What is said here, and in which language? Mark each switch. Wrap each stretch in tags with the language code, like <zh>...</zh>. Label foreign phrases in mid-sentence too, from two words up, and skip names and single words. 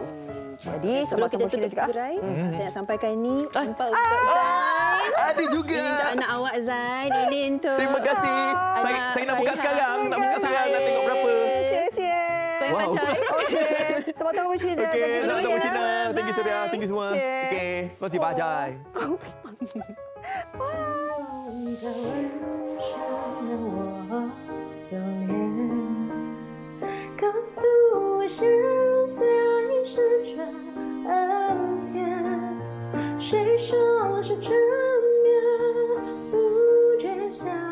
<ms>Jadi, sebelum kita tutup gerai, saya nak sampaikan ini untuk ada juga. Ini untuk anak awak Zain. Ini untuk terima kasih. Saya nak buka sekarang. Nak tengok berapa. Sia-sia. Wow. Okey. Selamat Tahun Baru Cina. Okey, selamat Tahun Baru Cina.</ms> <en>Thank you</en> <ms>Surya.</ms> <en>Thank you</en> <ms>semua. Okey.</ms> <zh>恭喜发财.</zh> <ms>Kongsi.</ms> <zh>告诉我现在是春天，谁说是春眠不觉晓？</zh>